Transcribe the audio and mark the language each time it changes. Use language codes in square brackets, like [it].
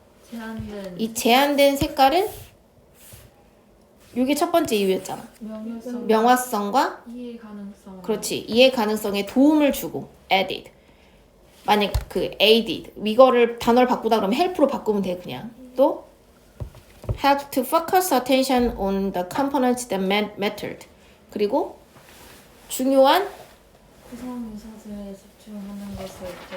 [ko] 제한된 이 제한된 색깔은 이게 첫 번째 이유였잖아. 명효성, 명확성과 이해 가능성. 그렇지. 이해 가능성에 도움을 주고 added. 만약 그 aided 이거를 단어를 바꾸다 그러면 help로 바꾸면 돼 그냥. [en] 또 help to focus attention on the components that mattered. [ko] 그리고 중요한 구성 요소들에 집중하는 것을